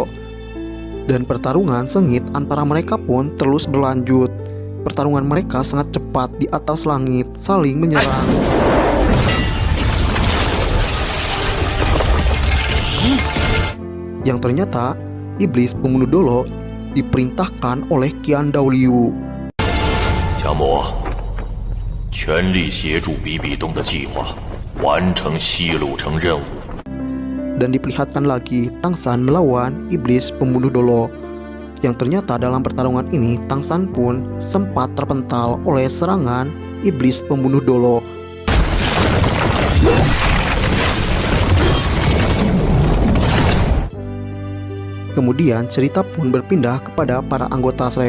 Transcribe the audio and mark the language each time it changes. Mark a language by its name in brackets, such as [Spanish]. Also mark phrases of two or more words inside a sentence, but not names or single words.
[Indonesian] Dan pertarungan sengit antara mereka pun terus berlanjut. Pertarungan mereka sangat cepat di atas langit, saling menyerang. Yang ternyata iblis pembunuh Dolo diperintahkan oleh Qian Daoliu. [Chinese] 强魔，全力协助比比东的计划，完成西路城任务。 [Indonesian] Dan diperlihatkan lagi Tang San melawan iblis pembunuh Dolo. Yang ternyata dalam pertarungan ini Tang San pun sempat terpental oleh serangan iblis pembunuh Dolo. Kemudian cerita pun berpindah kepada para anggota Shrek.